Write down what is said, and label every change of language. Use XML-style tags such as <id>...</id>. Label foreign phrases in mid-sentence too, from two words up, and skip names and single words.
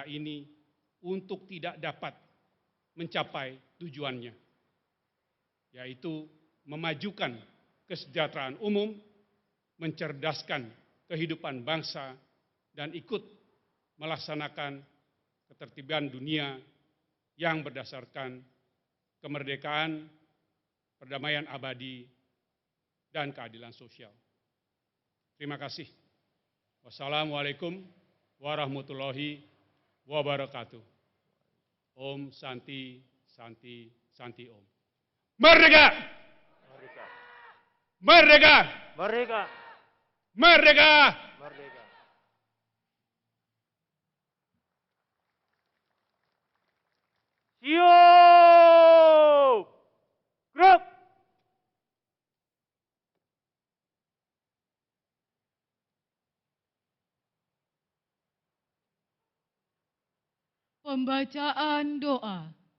<id>ini untuk tidak dapat mencapai tujuannya, yaitu memajukan kesejahteraan umum, mencerdaskan kehidupan bangsa, dan ikut melaksanakan ketertiban dunia yang berdasarkan kemerdekaan, perdamaian abadi, dan keadilan sosial. Terima kasih.</id> <ar>والسلام عليكم ورحمة الله وبركاته.</ar> <sa>ॐ शान्ति, शान्ति, शान्ति ॐ.</sa> <id>Merdeka! Merdeka! Merdeka! Merdeka! Merdeka! Merdeka! Siap! Gerak! Pembacaan doa.</id>